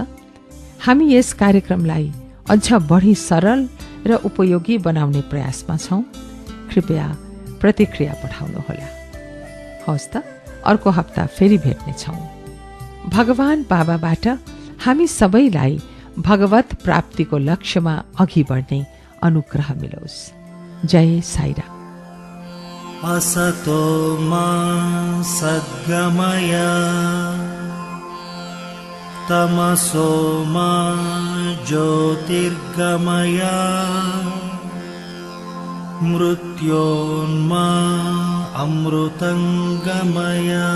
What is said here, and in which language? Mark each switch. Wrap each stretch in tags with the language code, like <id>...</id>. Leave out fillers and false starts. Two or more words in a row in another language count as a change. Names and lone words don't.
<ne>हामी यस कार्यक्रमलाई अझ बढी सरल र उपयोगी बनाउने प्रयासमा छौं। कृपया प्रतिक्रिया पठाउनुहोला। हवस् त, अर्को हप्ता फेरि भेट्नेछौं। भगवान बाबाबाट हामी सबैलाई भगवत प्राप्तिको लक्ष्यमा अघि बढ्ने अनुग्रह मिलोस्। जय साईराम।</ne> <sa>असतो मा सद्गमय तमसो मा ज्योतिर्गमय मृत्योन्मा अमृतंगमय।</sa>